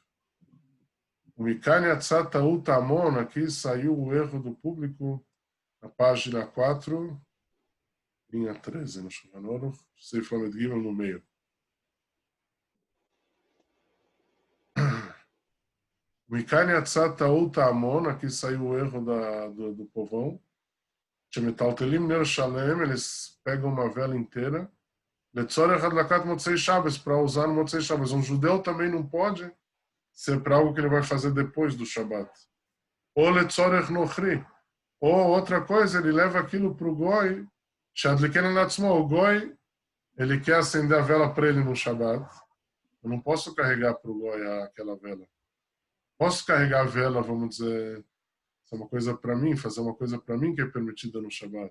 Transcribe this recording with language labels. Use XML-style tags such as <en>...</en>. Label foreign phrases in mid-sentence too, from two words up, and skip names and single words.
<he>ומכאן יצאו טעות המון,</he> <pt>aqui saiu o erro do público, na página 4, linha 13, no Shulchan Aruch,</pt> <he>ספר למ"ד גימ"ל</he> <pt>no meio.</pt> <he>ומכאן יצאו טעות המון,</he> <pt>aqui saiu o erro do povão.</pt> <he>שמטלטלים נר שלם,</he> <pt>eles pegam uma vela inteira.</pt> <he>לצורך הדלקת מוצאי שבת,</he> <pt>para usar no</pt> <he>מוצאי שבת.</he> <pt>Um judeu também não pode ser para algo que ele vai fazer depois do Shabbat.</pt> <he>או לצורך נכרי.</he> <pt>Ou outra coisa, ele leva aquilo para o Goi.</pt> <he>שמדליקין לעצמו,</he> <pt>o Goi, ele quer acender a vela para ele no Shabbat. Eu não posso carregar para o Goi aquela vela. Posso carregar a vela, vamos dizer, é uma coisa para mim, fazer uma coisa para mim que é permitida no Shabbat.</pt>